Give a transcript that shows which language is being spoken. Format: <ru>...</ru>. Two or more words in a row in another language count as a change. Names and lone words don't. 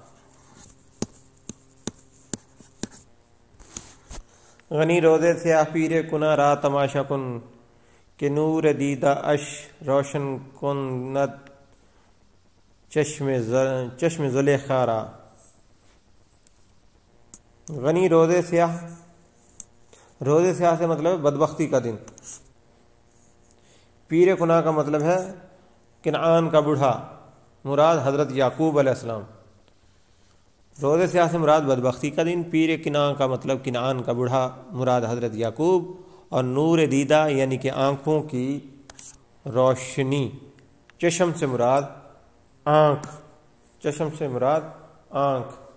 <fa>غنی روز سیاہ پیر کنعاں را تماشا کن، کہ نور دیدہ اش روشن کند چشم زلیخا را۔</fa> <ur>غنی روز سیاہ سے مطلب بدبختی کا دن، پیر کنعاں کا مطلب ہے کنعان کا بوڑھا، مراد حضرت یعقوب علیہ السلام۔ روز سیاہ سے مراد بدبختی کا دن، پیر کنعان کا مطلب کنعان کا بوڑھا، مراد حضرت یعقوب، اور نور دیدہ یعنی کہ آنکھوں کی روشنی، چشم سے مراد آنکھ۔</ur>